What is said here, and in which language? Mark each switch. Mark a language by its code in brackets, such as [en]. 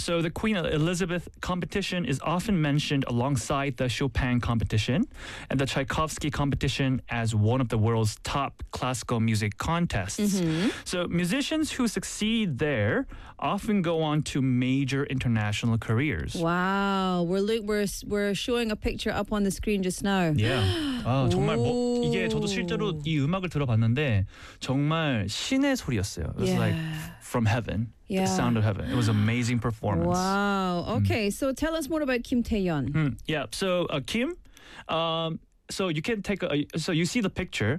[en] So the Queen Elizabeth competition is often mentioned alongside the Chopin competition and the Tchaikovsky competition as one of the world's top classical music contests. Mm-hmm. So musicians who succeed there often go on to major international careers. Wow, we're showing a picture up on the screen just now. Yeah. [ko] 아, 정말 뭐 이게 저도 실제로 이 음악을 들어봤는데 정말 신의 소리였어요. [en] It was like from heaven. Yeah. The sound of heaven. It was an amazing performance. Wow. Okay, so tell us more about Kim Tae-yeon. Yeah, so Kim so you can take so you see the picture.